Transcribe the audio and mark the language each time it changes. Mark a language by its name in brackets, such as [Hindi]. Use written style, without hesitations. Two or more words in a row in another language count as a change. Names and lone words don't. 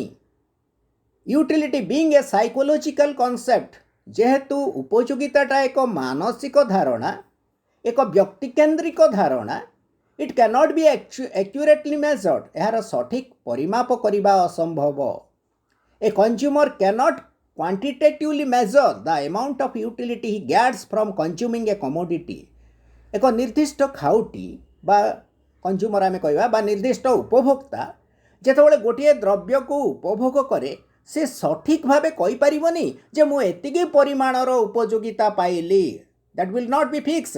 [English] utility being a psychological concept, [Odia] ଯେହେତୁ ଉପଯୋଗିତାଟା ଏକ ମାନସିକ ଧାରଣା, ଏକ ବ୍ୟକ୍ତିକେନ୍ଦ୍ରିକ ଧାରଣା, [English] it can not be accurately measured. [Odia] ଏହାର ସଠିକ ପରିମାପ କରିବା ଅସମ୍ଭବ। [English] a consumer can not quantitatively measure the amount of utility he gets from consuming a commodity. [Odia] ଏକ ନିର୍ଦ୍ଦିଷ୍ଟ ଖାଉଟି ବା କନଜ୍ୟୁମର ଆମେ କହିବା ବା ନିର୍ଦ୍ଦିଷ୍ଟ ଉପଭୋକ୍ତା ଯେତେବେଳେ ଗୋଟିଏ ଦ୍ରବ୍ୟକୁ ଉପଭୋଗ କରେ, ସେ ସଠିକ ଭାବେ କହିପାରିବନି ଯେ ମୁଁ ଏତିକି ପରିମାଣର ଉପଯୋଗିତା ପାଇଲି। [English] that will not be fixed.